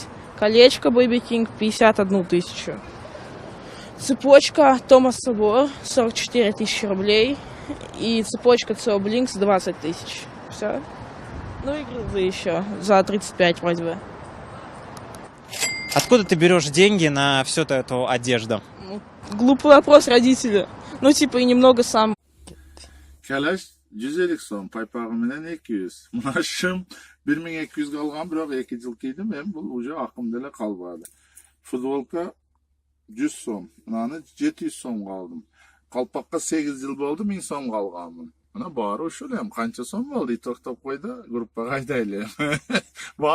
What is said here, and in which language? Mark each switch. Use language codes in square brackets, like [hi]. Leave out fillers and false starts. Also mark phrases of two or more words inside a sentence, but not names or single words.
[ru] Колечко Baby King, 51 тысячу. Цепочка Thomas Sabo, 44 тысячи рублей. И цепочка CO Blinks, 20 тысяч. Все. Ну и грилзы еще за 35 вроде бы. Откуда ты берешь деньги на всю эту одежду? Глупый вопрос родителя. Ну типа и немного сам. [uz] Kalash 150 so'm, paypog'im bilan 200. Mashim 1200 ga olgan, biroq 2 yil kiydim, men bu uje aqimda qolmadi. Futbolka 100 so'm, mana 700 so'mga oldim. Qalpoqqa 8 yil bo'ldi, 1000 so'mga olganman. Mana bari o'sha ham qancha so'm bo'ldi, to'xtab qo'ydi, gruppaga haydaylik.